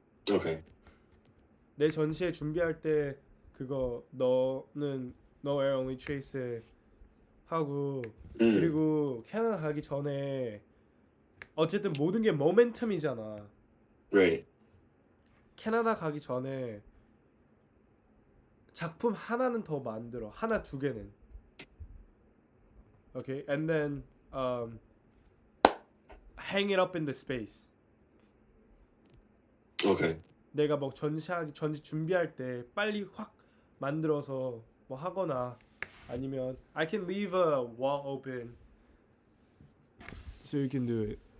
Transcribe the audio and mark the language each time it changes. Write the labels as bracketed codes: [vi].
[en] Okay. [ko] 내 전시회 준비할 때 그거 너는 No Air Only Trace 하고 그리고 캐나다 가기 전에 어쨌든 모든 게 모멘텀이잖아. [en] Right. [ko] 캐나다 가기 전에 작품 하나는 더 만들어. 하나 두 개는. [en] Okay, and then hang it up in the space. Okay. [ko] 내가 뭐 전시 준비할 때 빨리 확 만들어서 뭐 하거나 아니면 [en] I can leave a wall open so you can do it.